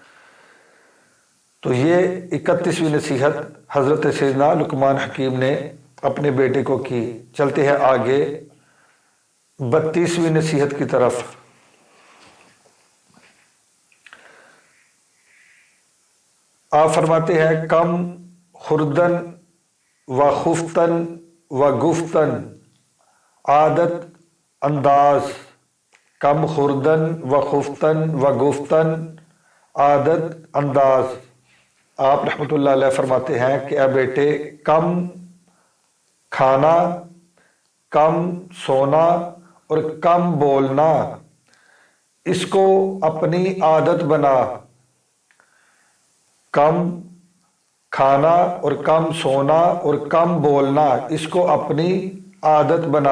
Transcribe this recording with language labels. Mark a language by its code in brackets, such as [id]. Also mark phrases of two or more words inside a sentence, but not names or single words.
[ur] تو یہ 31ویں نصیحت حضرت سیدنا لقمان حکیم نے اپنے بیٹے کو کی۔ چلتے ہیں آگے 32ویں نصیحت کی طرف۔ آپ فرماتے ہیں، [fa] کم خوردن و خفتن و گفتن عادت انداز، کم خوردن و خفتن و گفتن عادت انداز۔ [ur] آپ [ar] رحمت اللہ علیہ [ur] فرماتے ہیں کہ اے بیٹے، کم کھانا، کم سونا اور کم بولنا، اس کو اپنی عادت بنا۔ کم کھانا اور کم سونا اور کم بولنا، اس کو اپنی عادت بنا۔